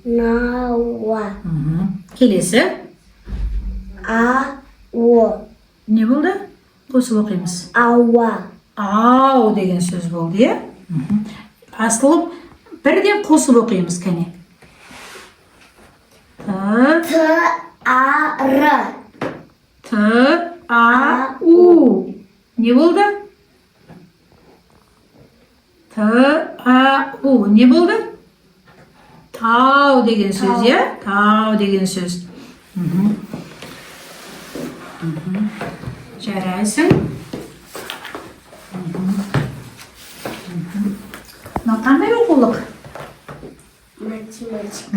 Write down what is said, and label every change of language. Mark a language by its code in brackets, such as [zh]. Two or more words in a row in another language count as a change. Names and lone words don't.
[kk] Келесі. Не болды? Қосып оқимыз. Ау деген сөз болды, е? Асылып, бірден қосып оқимыз, кәне. Т-а-у. Не болды? Т-а-у. Не болды? Тау деген сөз, е? Тау деген сөз. Жарайсың. Мына қандай оқулық? Математика.